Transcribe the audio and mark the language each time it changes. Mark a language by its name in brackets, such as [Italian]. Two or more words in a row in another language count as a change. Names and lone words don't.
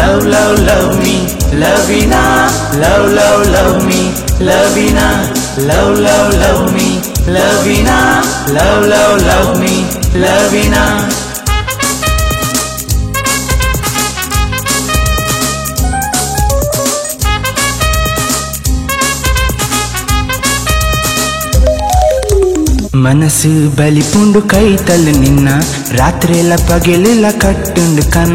[English] love, love me, Lavina. Love, love, love me, Lavina. Love, love, love me, Lavina. Love, love, love me, Lavina. [Tulu] ಮನಸ್ಸು ಬಲಿಪುಂಡು ಕೈತಲು ನಿನ್ನ ರಾತ್ರಿಯೆಲ್ಲ ಪಗೆಲೆಲ್ಲ ಕಟ್ಟುಂಡು ಕನ